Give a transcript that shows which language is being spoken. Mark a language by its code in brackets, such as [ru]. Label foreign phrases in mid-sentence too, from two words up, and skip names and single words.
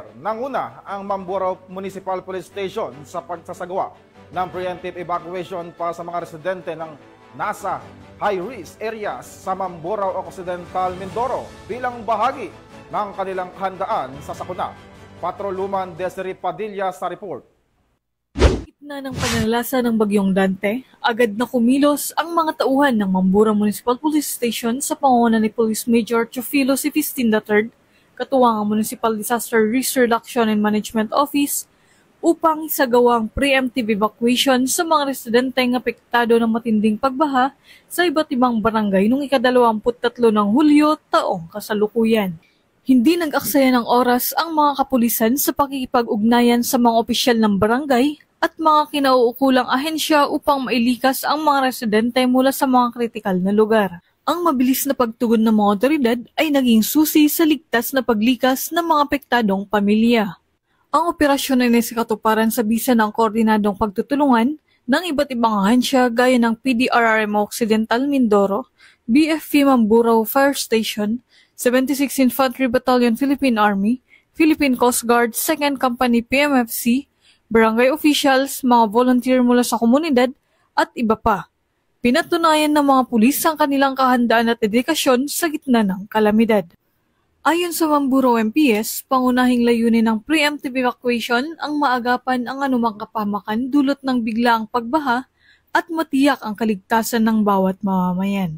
[tl] Nanguna ang Mamburao Municipal Police Station sa pagsasagawa ng [en] preemptive evacuation [tl] para sa mga residente ng nasa [en] high-risk areas [tl] sa Mamburao Occidental, Mindoro bilang bahagi ng kanilang handaan sa sakuna. Patrol Woman Desiree Padilla sa report. Gitna ng pananalasa ng Bagyong Dante, agad na kumilos ang mga tauhan ng Mamburao Municipal Police Station sa pangunguna ni Police Major Teofilo Sifistin III, katuwang ang Municipal Disaster Risk Reduction and Management Office, upang isagawang preemptive evacuation sa mga residenteng apektado ng matinding pagbaha sa iba't ibang barangay noong ika-23 ng Hulyo taong kasalukuyan. Hindi nag-aksaya ng oras ang mga kapulisan sa pakikipag-ugnayan sa mga opisyal ng barangay at mga kinauukulang ahensya upang mailikas ang mga residente mula sa mga kritikal na lugar. Ang mabilis na pagtugon ng mga otoridad ay naging susi sa ligtas na paglikas ng mga apektadong pamilya. Ang operasyon ay nasikatuparan sa bisa ng koordinadong pagtutulungan ng iba't ibang ahensya gaya ng PDRRMO Occidental Mindoro, BFP Mamburao Fire Station, 76 Infantry Battalion Philippine Army, Philippine Coast Guard, 2nd Company PMFC, barangay officials, mga volunteer mula sa komunidad, at iba pa. Pinatunayan ng mga pulis ang kanilang kahandaan at dedikasyon sa gitna ng kalamidad. Ayon sa Mamburao MPS, pangunahing layunin ng [en] preemptive evacuation [tl] ang maagapan ang anumang kapamakan dulot ng biglaang pagbaha at matiyak ang kaligtasan ng bawat mamamayan.